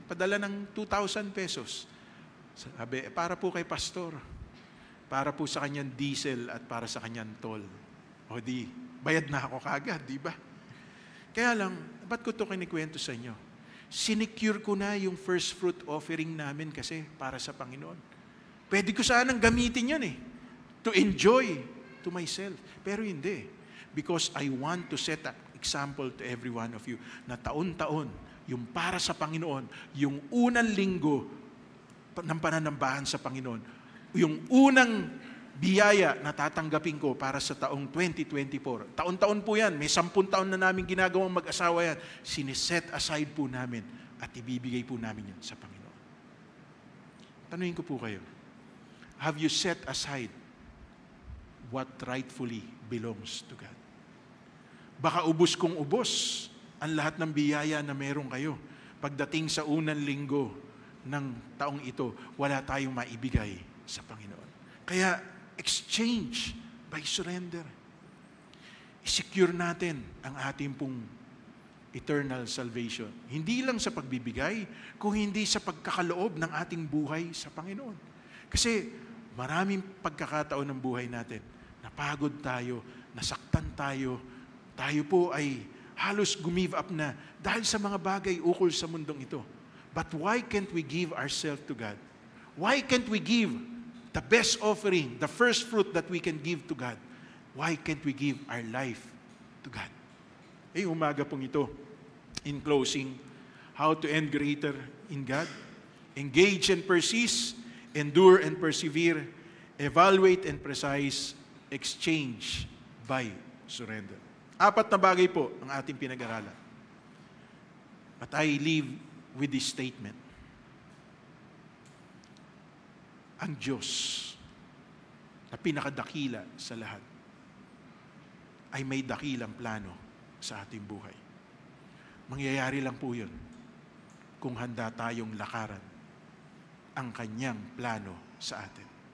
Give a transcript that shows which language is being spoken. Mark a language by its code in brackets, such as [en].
[tl] Padala ng 2,000 pesos. Sabi, para po kay pastor. Para po sa kanyang diesel at para sa kanyang toll. O di, bayad na ako kagad, di ba? Kaya lang, ba't ko ito kinikwento sa inyo? Sinecure ko na yung [en] first fruit offering [tl] namin kasi para sa Panginoon. Pwede ko sanang gamitin yan [en] to enjoy to myself. [tl] Pero hindi. [en] Because I want to set an example to every one of you [tl] na taon-taon, yung para sa Panginoon, yung unang linggo ng pananambahan sa Panginoon, yung unang biyaya na tatanggapin ko para sa taong 2024. Taon-taon po yan. May 10 taon na namin ginagawang mag-asawa yan. Siniset aside po namin at ibibigay po namin yan sa Panginoon. Tanungin ko po kayo, [en] have you set aside what rightfully belongs to God? [tl] Baka ubos kong ubos ang lahat ng biyaya na meron kayo. Pagdating sa unang linggo ng taong ito, wala tayong maibigay sa Panginoon. Kaya, [en] exchange by surrender. [tl] I-secure natin ang ating pong [en] eternal salvation. [tl] Hindi lang sa pagbibigay, kung hindi sa pagkakaloob ng ating buhay sa Panginoon. Kasi maraming pagkakataon ng buhay natin, napagod tayo, nasaktan tayo, tayo po ay halos gumive up na dahil sa mga bagay ukol sa mundong ito. [en] But why can't we give ourselves to God? Why can't we give the best offering, the first fruit that we can give to God? Why can't we give our life to God? [tl] Umaga pong ito, [en] in closing, how to end greater in God? Engage and persist, endure and persevere, evaluate and precise, exchange by surrender. [tl] 4 na bagay po ang ating pinag-aralan. [en] But I leave with this statement. [tl] Ang Diyos na pinakadakila sa lahat ay may dakilang plano sa ating buhay. Mangyayari lang po yun kung handa tayong lakaran ang kanyang plano sa atin.